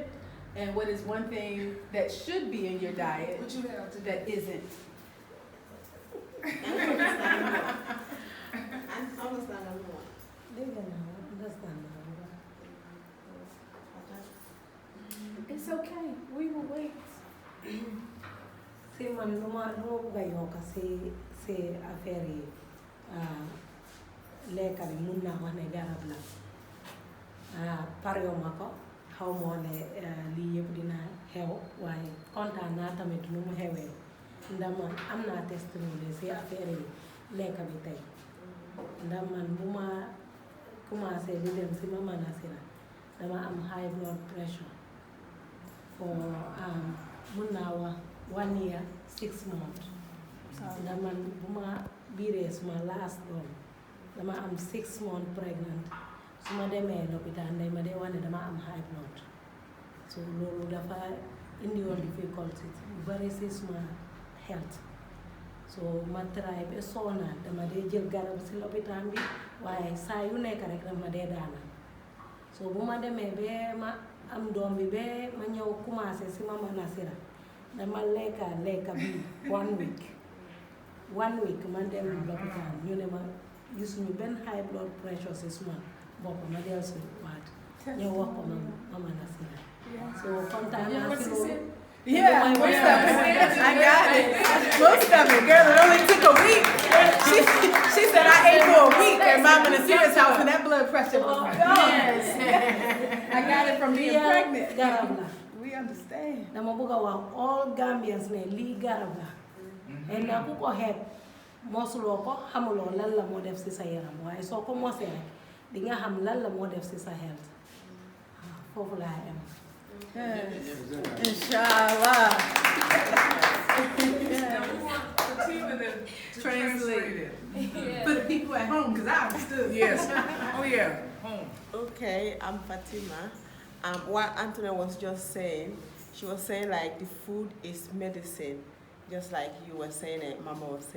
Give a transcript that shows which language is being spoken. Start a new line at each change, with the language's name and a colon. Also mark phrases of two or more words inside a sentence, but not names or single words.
English: And what is one thing that should be in your diet What you have today? that isn't? It's okay. We will wait.
Wolof: Se man luma buga yoka se affaire lekka bi mun naa wax ne garab la parew ma ko xaw moo ne lii yëpp dina xew waaye kontaan naa tamit nu mu xewee ndax man am naa testimony si affaire yi lekka bi tey ndax man bu ma commencé di dem si Mama Naasira dama am
English: high blood pressure
Wolof: for mun naa wax
English: 1 year 6 months
Wolof: ndax man bu ma biiree suma last doom dama am
English: 6 months pregnant
Wolof: su ma demee lopitaan day ma dee wax ne dama am
English: high blood
Wolof: so loolu dafa indi woon difficulty bu bari si suma health so ma try ba soona dama dee jël garab si lopitaan bi waaye saa yu nekk rek dama dee daana so bu ma demee ba ma am doom bi ba ma ñëw commencé si Mama Naasira dama lekka bi
English: 1 week 1 week
Wolof: man dem lopitaan ñu ne ma gisuñu benn
English: high blood pressure
Wolof: si suma bopp ma del si waat ñëw wax ko Mama Naasira so kontaan naa si loolu.
English: Yeah, most of it. I got it. Most of it. Girl, it only took a week. She said I ate for a week at Mama Naasira's house and that blood pressure was gone. Yes. I got it from being pregnant.
Wolof: Garab la.
English: We understand.
Wolof: dama bëgg a wax
English: all Gambians
Wolof: ne lii garab la. et na ku ko xeeb mosuloo ko xamuloo lan la moo def si sa yaram waaye soo ko mosee rek di nga xam lan la moo def si sa health foofu laa am.
English: Inshallah. Fatima that translated. For the people at home, because I understood. Yes. Oh yeah. Home. Okay, I'm Fatima. What Antonia was just saying, she was saying like the food is medicine, just like you were saying it, Mama was saying.